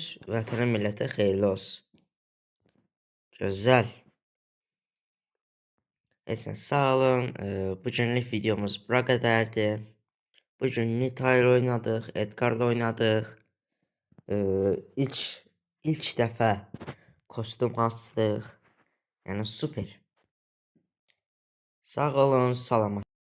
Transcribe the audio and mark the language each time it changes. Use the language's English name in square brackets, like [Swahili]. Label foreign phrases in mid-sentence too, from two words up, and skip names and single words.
[Azerbaijani] Vətənə millətə xeyirli olsun. [Turkish] Güzel. Neyse sağ olun. [Azerbaijani] Bugünlük videomuz bura qədərdir. [Turkish] Bugün Nita ile oynadık. Edgar'la oynadık. [Azerbaijani] İlk dəfə kostüm açdıq. Yəni super. Sağ olun, salamat.